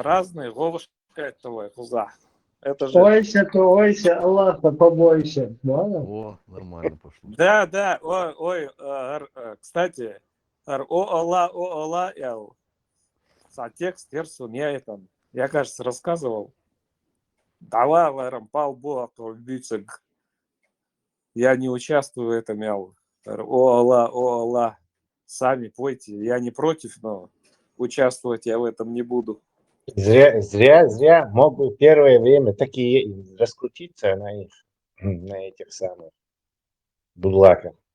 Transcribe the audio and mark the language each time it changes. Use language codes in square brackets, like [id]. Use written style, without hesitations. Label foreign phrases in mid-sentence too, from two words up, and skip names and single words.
[ru] разные, Вовушка этого хуза. Это же... Ойся, Аллаха побойся. Да? О, нормально пошло. Да, ой, кстати, о Алла, текст версию я там, я, кажется, рассказывал. Дала ларам палбу бицег. Я не участвую в этом, мяу. О Алла, сами пойте. Я не против, но участвовать я в этом не буду. Зря мог бы первое время таки раскрутиться на этих самых будлаках.